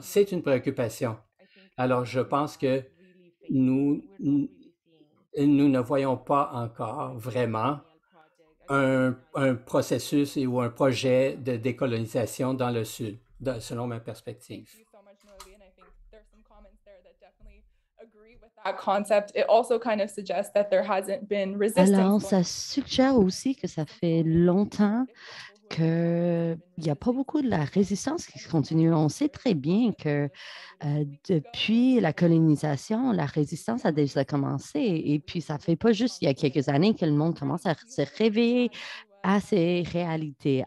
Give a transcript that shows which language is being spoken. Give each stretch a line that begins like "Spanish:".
French: C'est une préoccupation. Alors, je pense que nous ne voyons pas encore vraiment un processus ou un projet de décolonisation dans le Sud, selon ma perspective.
English: Thank you so much, Noelie, and I think there's some comments there that definitely agree with that concept. It also kind of suggests that there hasn't been resistance.
French: Alors, ça suggère aussi que ça fait longtemps qu'il n'y a pas beaucoup de la résistance qui continue. On sait très bien que depuis la colonisation, la résistance a déjà commencé. Et puis, ça ne fait pas juste il y a quelques années que le monde commence à se réveiller à ces réalités.